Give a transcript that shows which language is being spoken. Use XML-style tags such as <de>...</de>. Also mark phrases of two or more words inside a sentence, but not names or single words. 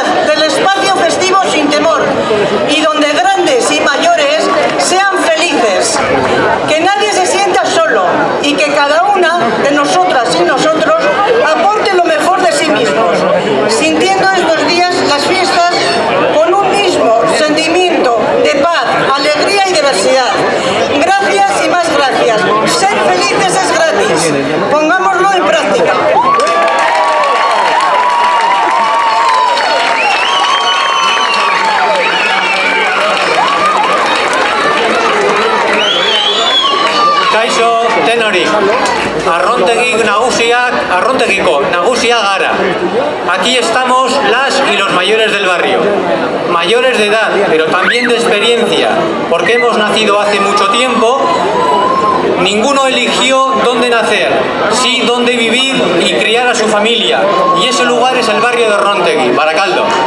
<es>del espacio festivo sin temor y donde grandes y mayores sean felices, que nadie se sienta solo y que cada una de nosotras y nosotros aporte lo mejor de sí mismos, sintiendo estos días las fiestas con un mismo sentimiento de paz, alegría y diversidad. Gracias y más gracias. Ser felices es gratis. Pongámoslo en práctica.</es> <eu>Kaixo tenori, arrontegiko nagusia gara.</eu> <es>Aquí estamos las y los mayores del barrio, mayores de edad, pero también de experiencia, porque hemos nacido hace mucho tiempo. Ninguno eligió dónde nacer, sí dónde vivir y criar a su familia, y ese lugar es el barrio de Arrontegui, Baracaldo.</es>